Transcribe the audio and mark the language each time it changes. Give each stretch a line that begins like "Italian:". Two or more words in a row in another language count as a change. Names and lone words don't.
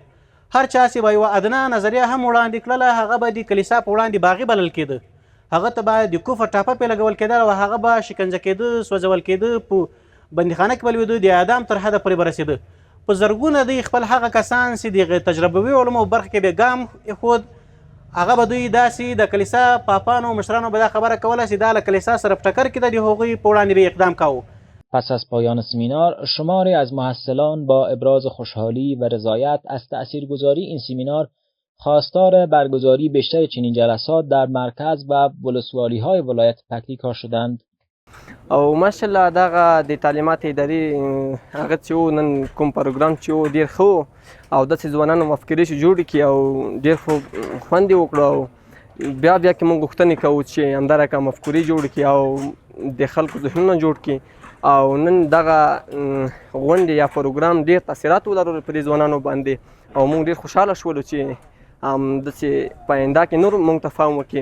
Pashto: هر چا چې به یوه ادنه نظریه هم وړاندې کړله، هغه به د کلیسا په وړاندې باغي بلل کېده، هغه ته به د کفر ټاپه پرې لګول کېدل او هغه به شکنجه کېده، سوځول کېده، په بندیخانه کې به لویده، د اعدام تر حده پورې به رسېده. په زرګونه دوی خپل هغه کسان چې د تجربوي علومو برخه کې به ګام ایښود، هغه به دوی داسې د کلیسا پاپانو مشرانو به دا خبره کوله چې دا له کلیسا سره په ټکر کې ده، د هغوی په وړاندې به اقدام کاوه.
Persian: پس از پایان سمینار، شماری از محصلان با ابراز خوشحالی و رضایت از تأثیرگذاری این سمینار خواستار برگزاری بیشتر چنین جلسات در مرکز و ولسوالی‌های ولایت پکتیکا شدند.
Pashto: او ماشاءالله دغه د تعلیمات ادارې هغه چې و نن کوم پروګرام چې و ډېر ښه و او داسې ځوانانو مفکرې چې جوړې کړي او ډېر خوند یې وکړه او بیا کې موږ غوښتنې کوو چې همدارقه مفکورې جوړې کړي او د خلکو ذهنونه جوړ کړي او نن دغه غونډې یا پروګرام ډېر تاثیرات ولرل په دې ځوانانو باندې او موږ ډېر خوشحاله شولو چې داسې په آینده کې نور موږ ته فهم وکړي.